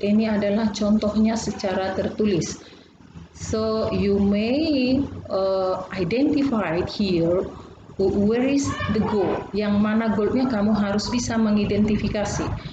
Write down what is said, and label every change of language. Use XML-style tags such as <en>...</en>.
<id>Ini adalah contohnya secara tertulis.</id> <en>So you may identify here where is the goal.</en> <id>Yang mana goalnya kamu harus bisa mengidentifikasi.</id>